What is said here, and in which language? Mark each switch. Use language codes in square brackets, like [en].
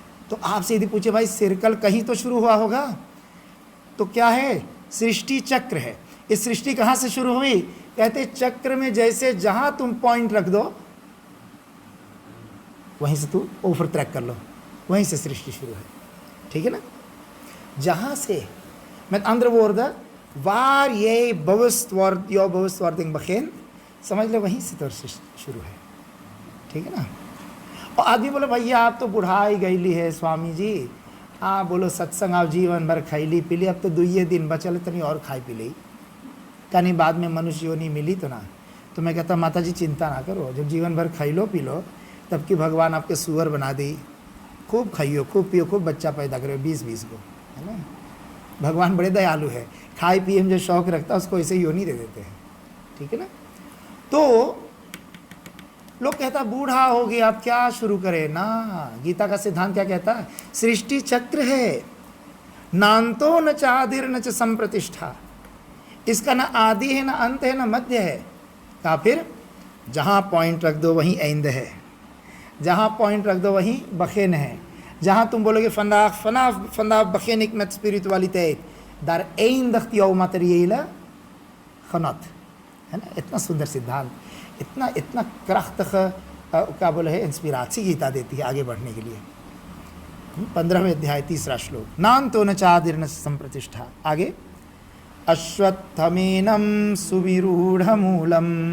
[hi] तो आपसे यदि पूछे भाई सर्कल कहीं तो शुरू हुआ होगा, तो क्या है? सृष्टि चक्र है। इस सृष्टि कहाँ से शुरू हुई? कहते चक्र में जैसे जहां तुम पॉइंट रख दो वहीं से तू ओवर ट्रैक कर लो, वहीं से सृष्टि शुरू है। ठीक है ना? जहां से [nl] met andere woorden, waar jij bewust wordt, jouw bewustwording begint, [hi] समझ लो वहीं से तो शुरू है। ठीक है ना? और आदमी बोले भैया आप तो बुढ़ाई गईली है स्वामी जी, आप बोलो सत्संग आप जीवन भर खैली पीली, अब तो 2 दिन बचल तनी और खाई पी ली, कहीं बाद में मनुष्य योनि मिली तो ना। तो मैं कहता माता जी चिंता ना करो, जब जीवन भर खाई लो पी लो, तब कि भगवान आपके सुअर बना दी, खूब खाइयो खूब पियो खूब बच्चा पैदा करो 20-20 को, है ना? भगवान बड़े दयालु है, खाए पिए में जो शौक रखता है उसको ऐसे योनि दे देते हैं। ठीक है ना? तो लोग कहता बूढ़ा हो गया अब क्या शुरू करें ना। गीता का सिद्धांत क्या कहता है? सृष्टि चक्र है, [sa] नान्तो न चादिर न च संप्रतिष्ठा, [hi] इसका ना आदि है ना अंत है ना मध्य है। कहा फिर जहाँ पॉइंट रख दो वहीं एंड है, जहाँ पॉइंट रख दो वहीं बखेन है। जहाँ तुम बोलोगे [nl] vanaf begin ik met spiritualiteit, daar eindigt jouw materiële genot, [hi] है ना? इतना सुंदर सिद्धांत, इतना krachtige क्या बोले है इंस्पिरेशन गीता देती है आगे बढ़ने के लिए। 15वें अध्याय 3रा श्लोक, [sa] नान्तो न चादिर्न संप्रतिष्ठा। आगे, अश्वत्थमेनं सुविरूढ़मूलम।